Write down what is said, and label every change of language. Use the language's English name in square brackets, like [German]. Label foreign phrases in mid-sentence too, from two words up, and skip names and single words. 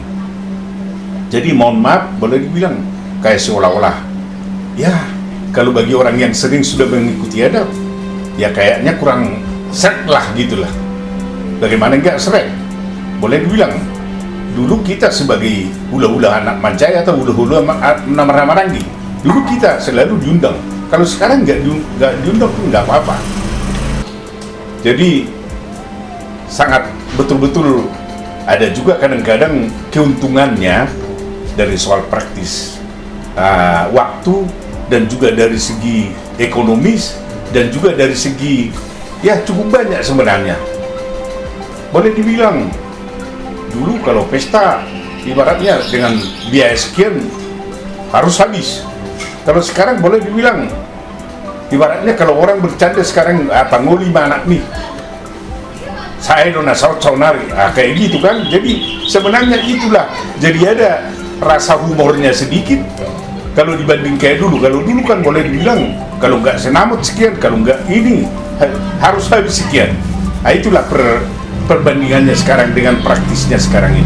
[Indonesian] Jadi mohon maaf, boleh dibilang kayak seolah-olah ya kalau bagi orang yang sering sudah mengikuti adat ya kayaknya kurang seret lah gitulah. Bagaimana enggak seret? Boleh dibilang dulu kita sebagai hula-hula anak Mancaya atau hula-hula Marangi, dulu kita selalu diundang. Kalau sekarang nggak diundang pun nggak apa-apa. Jadi sangat betul-betul ada juga kadang-kadang keuntungannya dari soal praktis waktu, dan juga dari segi ekonomis, dan juga dari segi ya cukup banyak sebenarnya. Boleh dibilang dulu kalau pesta ibaratnya dengan biaya sekian harus habis. Kalau sekarang boleh dibilang ibaratnya kalau orang bercanda sekarang ngoli anak nih saya dona saunari kayak gitu kan. Jadi sebenarnya itulah, jadi ada rasa humornya sedikit kalau dibanding kayak dulu. Kalau dulu kan boleh dibilang kalau nggak senamut sekian, kalau nggak ini harus habis sekian. Itulah perbandingannya sekarang dengan praktisnya sekarang ini.